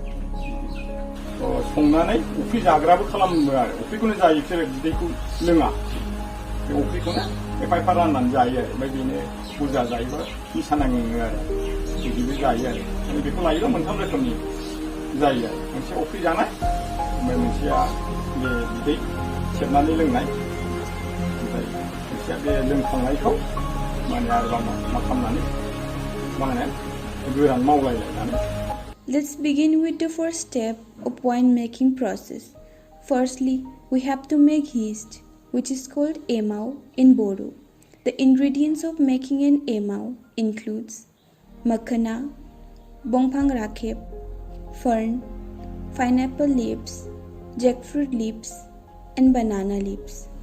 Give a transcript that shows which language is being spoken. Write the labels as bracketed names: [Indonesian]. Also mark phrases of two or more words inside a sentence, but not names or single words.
[Bodo] संनानै अफ्रि जाग्राबो खालामो आरो अफ्रिखौनो जायो बिसोरो बिदैखौ लोङा बे अफ्रिखौनो एफा एफा राननानै जायो आरो ओमफ्राय बेनो बुरजा जायोबा निसा नाङो आरो बिदिबो जायो आरो बेखौ लायोबा मोनथाम रोखोमनि जायो आरो मोनसे अफ्रि जानाय ओमफ्राय मोनसेया बे बिदै सेबनानै लोंनाय ओमफ्राय मोनसेया बे लोंखांनायखौ माने आरोबाव मा खालामनानै मा होनो गोरान मावलायलायनानै. [English] Let's begin with the first step of wine making process. Firstly, we have to make yeast, which is called amao in Bodo. The ingredients of making an amao includes makhana, bongphang rakhep, fern, pineapple leaves, jackfruit leaves, and banana leaves.